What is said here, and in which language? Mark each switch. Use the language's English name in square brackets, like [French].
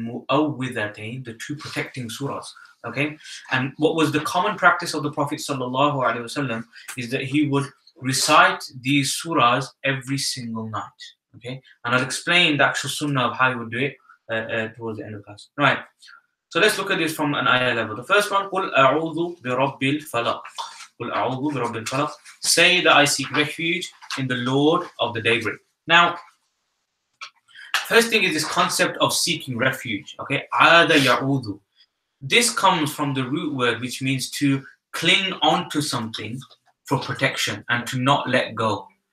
[English] Al-Mu'awwidhatayn, the two protecting surahs. Okay, and what was the common practice of the Prophet ﷺ is that he would recite these surahs every single night. Okay, and I'll explain the actual sunnah of how he would do it towards the end of the class. Right. So let's look at this from an ayah level. The first one, [Arabic] قُلْ أَعُوذُ بِرَبِّ الْفَلَقِ. قُلْ أَعُوذُ بِرَبِّ الْفَلَقِ. [English] Say that I seek refuge in the Lord of the daybreak. Now, First thing is this concept of seeking refuge. Okay, Ada ya'udu. This comes from the root word which means to cling onto something for protection and to not let go.